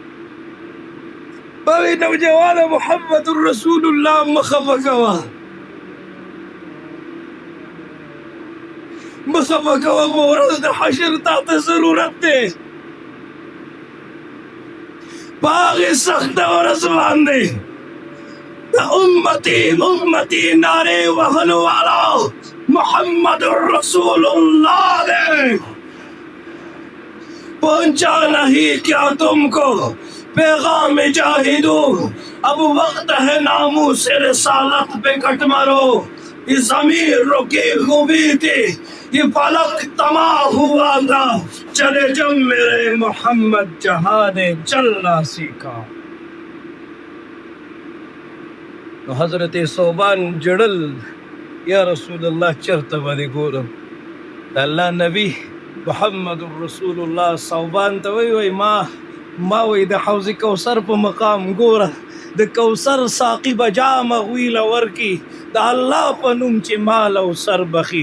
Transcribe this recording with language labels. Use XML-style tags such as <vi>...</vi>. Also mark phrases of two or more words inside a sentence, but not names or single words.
<ps>باوی نوجوانه محمد رسول الله مه خفه کوه، مه خفه کوه، په ورځ د حشر تا ته ضرورت دی. په هغې سخته ورځ باندې د امتي نعرې وهلو والا محمد رسول اللہ</ps> <ur>نے پہنچا نہیں کیا تم کو پیغام جاہدو، اب وقت ہے ناموس رسالت پہ کٹ مرو. یہ زمین رکی ہوئی تھی، یہ فلک تمام ہوا تھا، چلے جب میرے محمد جہاد چلنا سیکھا.</ur> <ps>نو حضرت صوبان جڑل، یا رسول الله چرته باندې ګورم. د الله نبی محمد رسول الله صوبان ته وی ما وی د حوض کوثر په مقام ګوره، د کوثر ساقي به جام غویله ورکي، د الله په نوم چې مال او سر بخي.</ps>